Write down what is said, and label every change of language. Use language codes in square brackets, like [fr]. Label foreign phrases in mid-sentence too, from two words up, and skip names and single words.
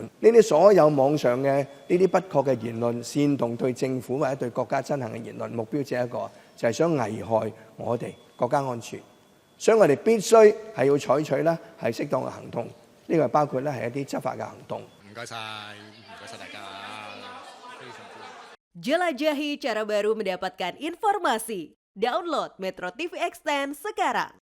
[yue] 呢啲所有網上嘅呢啲不確嘅言論，煽動對政府或者對國家憎恨嘅言論，目標只係一個，就係想危害我哋國家安全。所以我哋必須係要採取呢係適當嘅行動，呢個包括呢係一啲執法嘅行動。唔該晒大家。 [id] Jelajahi cara baru mendapatkan informasi. Download Metro TV Extend sekarang.